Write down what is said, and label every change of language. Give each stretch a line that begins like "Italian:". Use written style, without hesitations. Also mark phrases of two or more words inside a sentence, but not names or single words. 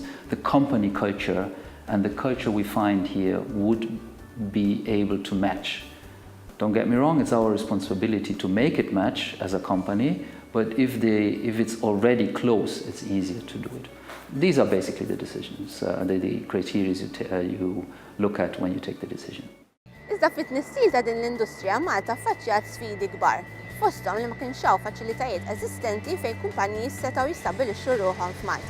English: The company culture and the culture we find here would be able to match. Don't get me wrong, it's our responsibility to make it match as a company, but if it's already close, it's easier to do it. These are basically the decisions, the criteria you look at when you take the decision.
Maltese: Iżda fit-tnissil ta' din l-industrija Malta affaċċjat sfidi kbar, fosthom li ma kienx hawn faċilitajiet eżistenti fejn kumpaniji setgħu jistabbilixxu ruħhom f'Malta.